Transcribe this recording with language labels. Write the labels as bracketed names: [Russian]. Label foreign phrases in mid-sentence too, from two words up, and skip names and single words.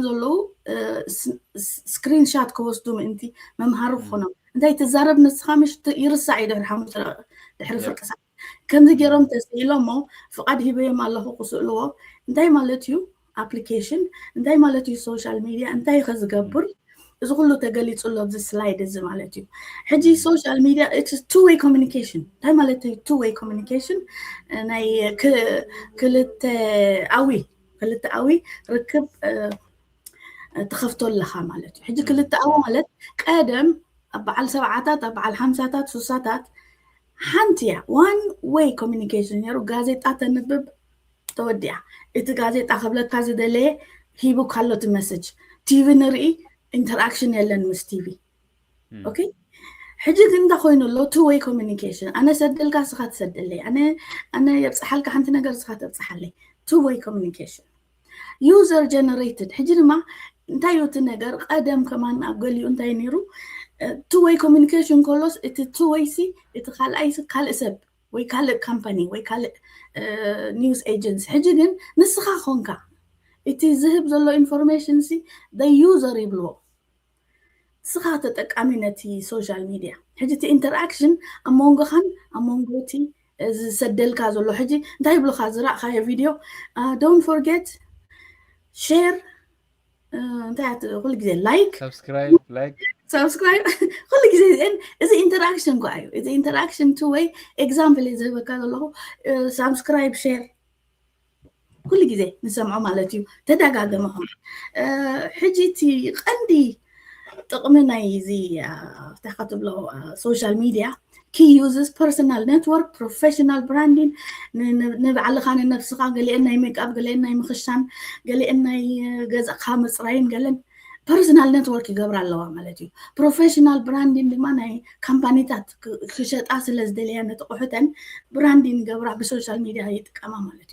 [Tigrinya] ዘለዉ [English] screen shot [Tigrinya] ክወስዱ ምእንቲ መምሃሪ ክኾኖም እንታይ ትዛረብ ንስኻ ምሽ ይርሳዕ እዩ ድሕሪ ፍርቂ ሰዓት ከምዚ ገይሮም ተስኢሎሞ ፍቃድ ሂበዮም ኣለኹ ክስእልዎ እንታይ ማለት እዩ application እንታይ ማለት እዩ [English] social media [Tigrinya] እንታይ ከዝገብር እዚ ኩሉ ተገሊጹሎ ኣብዚ ስላይድ እዚ ማለት እዩ ሕጂ ሶሻል ሚድያ [English] it's two way communication [Tigrinya] እንታይ ማለት እዩ [English] two way communication [Tigrinya] ናይ ክልተ ኣዊ ርክብ ተኸፍቶለኻ ማለት እዩ ሕጂ ክልተ ኣዊ ማለት ቀደም ኣብ በዓል 7ታት ኣብ በዓል 50ታት 60ታት ሓንቲ እያ [English] one way communication [Tigrinya] ነይሩ ጋዜጣ ተንብብ ተወዲያ እቲ ጋዜጣ ከብለካ ዝደለየ ሂቡ ካሎት መሰጅ ቲቪ ንርኢ ኢንተራክሽን የለን ምስ ቲቪ ኦኬ ሕጂ ግን እንዳ ኮይኑ ኣሎ [English] two way communication [Tigrinya] ኣነ ሰድልካ ስኻ ትሰድለይ ኣነ የብፅሓልካ ሓንቲ ነገር ስኻ ተብፅሓለይ [English] two way communication user generated [Tigrinya] ሕጂ ድማ እንታይ እዩ እቲ ነገር ቀደም ከማን ኣብ ገሊኡ እንታይ ነይሩ [English] two way communication [Tigrinya] ኮሎስ እቲ [English] two way [Tigrinya] ሲ እቲ ካልኣይ ካልእ ሰብ ወይ ካልእ ካምፓኒ ወይ ካልእ ኒውስ ኤጀንሲ ሕጂ ግን ንስኻ ኾንካ እቲ ዝህብ ዘሎ ኢንፎርሜሽን ሲ [English] the user [Tigrinya] ይብልዎ ስኻ ተጠቃሚ ነቲ [English] social media [Tigrinya] ሕጂ እቲ ኢንተራክሽን ኣብ መንጎኻን ኣብ መንጎ እቲ ዝሰደልካ ዘሎ ሕጂ እንታይ ይብሉካ ዝረእኻዮ ቪድዮ don't [English] forget share [Tigrinya] እንታይ ኩሉ ግዜ ላይክ subscribe ኩሉ ግዜ እዚ ኢንተራክሽን ኳ እዩ እዚ ኢንተራክሽን [English] two way [Tigrinya] ኤግዛምፕል ዝህበካ ዘለኹ [English] subscribe share [Tigrinya] ኩሉ ግዜ ንሰምዖ ማለት እዩ ተደጋገመኹም ሕጂ እቲ ቀንዲ ጥቕሚ ናይ እዚ እንታይ ትብሎ [English] social media key uses personal network professional branding [Tigrinya] ንባዕልኻ ንነፍስኻ ገሊአን ናይ ሜክኣፕ ገሊአን ናይ ምኽሻን ገሊአን ናይ ገዛእካ ምፅራይን ገለን [English] personal network [Tigrinya] ይገብር ኣለዋ ማለት እዩ [English] professional branding [Tigrinya] ድማ ናይ ካምፓኒታት ክሸጣ ስለ ዝደልያ ነጥቑሑተን ብራንዲንግ ገብራ ብሶሻል ሚድያ ይጥቀማ ማለት